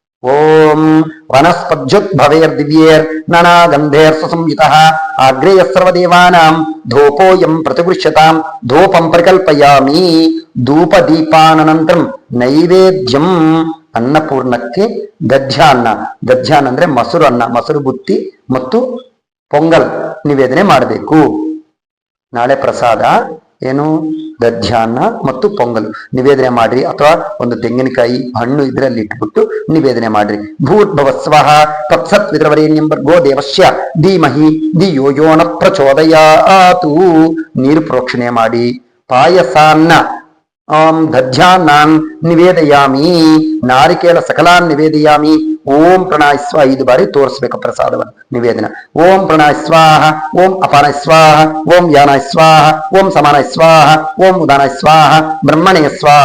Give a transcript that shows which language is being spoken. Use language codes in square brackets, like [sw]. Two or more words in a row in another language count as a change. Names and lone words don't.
[sa] ಓಂ ವನಸ್ಪತ್ಯುದ್ಭವೇರ್ದಿವ್ಯೇರ್ ನಾನಾಗಂಧೇರ್ ಸುಸಂಯುತಃ ಆಗ್ರೇಯ ಸರ್ವದೇವಾನಾಂ ಧೂಪೋಯಂ ಪ್ರತಿಗೃಹ್ಯತಾಂ ಧೂಪಂ ಪರಿಕಲ್ಪಯಾಮಿ ಧೂಪದೀಪಾನಂತರಂ ನೈವೇದ್ಯಂ [kn] ಅನ್ನಪೂರ್ಣಕ್ಕೆ ದಧ್ಯಾನ್ನ. ದಧ್ಯಾನ್ನ ಅಂದ್ರೆ ಮೊಸರು ಅನ್ನ, ಮೊಸರು ಬುತ್ತಿ ಮತ್ತು ಪೊಂಗಲ್ ನಿವೇದನೆ ಮಾಡಬೇಕು. ನಾಳೆ ಪ್ರಸಾದ ಏನು ದಧ್ಯಾನ್ನ ಮತ್ತು ಪೊಂಗಲು ನಿವೇದನೆ ಮಾಡ್ರಿ, ಅಥವಾ ಒಂದು ತೆಂಗಿನಕಾಯಿ ಹಣ್ಣು ಇದ್ರಲ್ಲಿ ಇಟ್ಬಿಟ್ಟು ನಿವೇದನೆ ಮಾಡ್ರಿ. [sa] ಭೂರ್ಭುವ ಸ್ವಃ ತತ್ಸತ್ವಿತೃವರೇಣ್ಯಂ ಭರ್ಗೋ ದೇವಸ್ಯ ಧೀಮಹಿ ಧಿಯೋ ಯೋ ನ ಪ್ರಚೋದಯಾತು. [kn] ನೀರು ಪ್ರೋಕ್ಷಣೆ ಮಾಡಿ. [sa] ಪಾಯಸಾನ್ನ ದಧ್ಯಾನ್ನಾನ್ ನಿವೇದಯಾಮಿ, ನಾರಿಕೇಳ ಸಕಲಾನ್ ನಿವೇದಯಾಮಿ. ಓಂ ಪ್ರಣಾಯ ಸ್ವಾಹ [kn] 5 ಬಾರಿ ತೋರಿಸ್ಬೇಕು ಪ್ರಸಾದವನ್ನು ನಿವೇದನ. [sa] ಓಂ ಪ್ರಣಾಯ ಸ್ವಾಹ, ಓಂ ಅಪಾನಾಯ ಸ್ವಾಹ, ಓಂ ಯಾನಾಯ ಸ್ವಾಹ, ಓಂ ಸಮಾನಾಯ ಸ್ವಾಹ, ಓಂ ಉದಾನಾಯ ಸ್ವಾಹ, ಬ್ರಹ್ಮಣೇ ಸ್ವಾಹ.